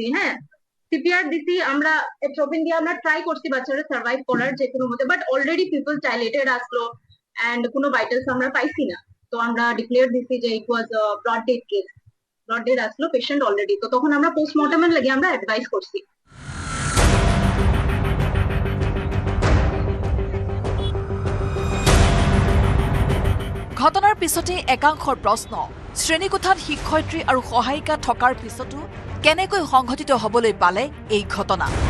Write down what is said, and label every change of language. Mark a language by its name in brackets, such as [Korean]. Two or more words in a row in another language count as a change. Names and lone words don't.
[Bangla] হ্যাঁ, সিপিআর দিছি, আমরা এট্রোপিন দিয়ে আমরা ট্রাই করছি বাচ্চারা সার্ভাইভ করার যে কোনো মতে, [English] but already pupils dilated [Bangla] আসলো এন্ড কোনো ভাইটালস আমরা পাইছি না। তো আমরা ডিক্লেয়ার দিছি যে [English] it was brought dead case, brought dead [Bangla] আসলো পেশেন্ট অলরেডি। তো তখন আমরা পোস্টমর্টমের লাগি আমরা অ্যাডভাইস করছি। [Assamese] ঘটনাৰ পিছতে একাংশৰ প্ৰশ্ন, শ্ৰেণীকোঠাত শিক্ষয়িত্ৰী আৰু সহায়িকা থকাৰ পিছতো কেনেকৈ সংঘটিত হ'বলৈ পালে এই ঘটনা?